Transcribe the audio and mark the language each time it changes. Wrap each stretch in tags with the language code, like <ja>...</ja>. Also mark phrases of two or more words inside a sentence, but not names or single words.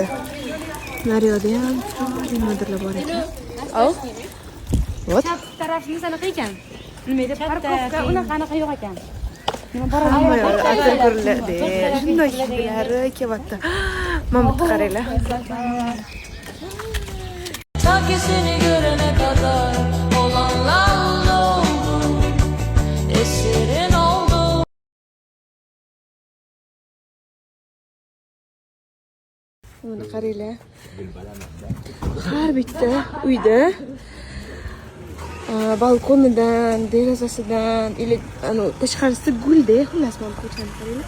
<uz>Naryoqda ham nimadirlar bor ekan. Au. Вот. Tarafimiz aniq ekan. Nima deb parkovka unaqa yo'q ekan. Hamma yo'l atirgullarda shunday hidlari kelyapti. Mana bu qaranglar.</uz> <tr>Sanki seni görene kadar olanlar oldu, esirin oldu.</tr> <uz>Mana qaranglar. Har bitta uyda balkonidan, derazasidan, tashqarisida gulda, xullas mana ko'chani qaranglar.</uz>